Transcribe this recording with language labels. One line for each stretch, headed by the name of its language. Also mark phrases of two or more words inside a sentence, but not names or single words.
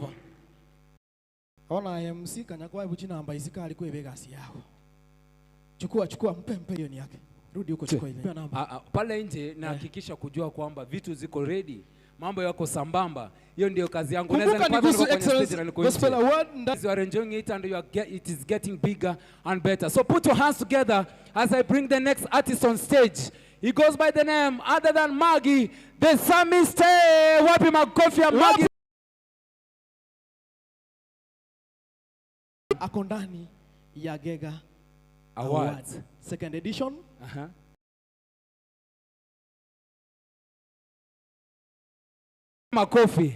Swahili: Ona MC kanyakwa ibuchi namba isika alikuwa Vegas yao. Chukua, mpe hiyo ni yake. Rudi huko chukua ile. Pale nje nahakikisha kujua kwamba vitu ziko ready. Mambo yako sambamba. Hiyo ndio kazi yangu. Kumbuka ni Gusu Excellence Gospel Award.
English: You are enjoying it and it is getting bigger and better. So put your hands together as I bring the next artist on stage. He goes by the name other than Maggie, the Psalmist.
Swahili: Wapi makofi ya Maggie. Ako ndani ya Gega Awards.
English: Second edition.
Swahili: Makofi.